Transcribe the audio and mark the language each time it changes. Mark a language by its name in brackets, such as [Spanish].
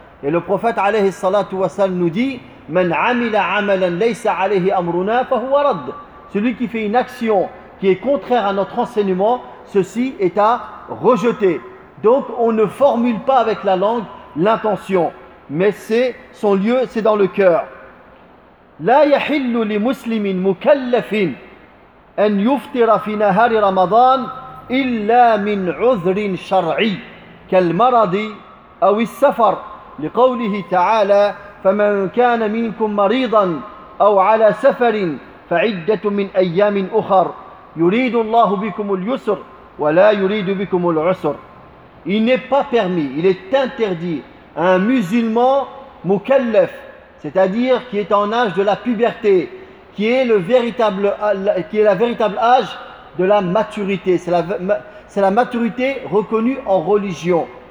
[French] Et le prophète [Arabic] alayhi salatu wa salam [French] nous dit: [Arabic] man amila amalan laysa alayhi amruna fa huwa radd. [French] Celui qui fait une action qui est contraire à notre enseignement, ceci est à rejeter. Donc on ne formule pas avec la langue l'intention, mais c'est son lieu, c'est dans le cœur. [Arabic] لا يحل لمسلم مكلف أن يفطر في نهار رمضان إلا من عذر شرعي كالمرض أو السفر لقوله تعالى فمن كان منكم مريضا أو على سفر فعدة من أيام أخر يريد الله بكم اليسر ولا يريد بكم العسر. [French] Il n'est pas permis, il est interdit à un musulman mukallaf, c'est-à-dire qui est en âge de la puberté, qui est la véritable âge de la maturité. C'est la maturité reconnue en religion.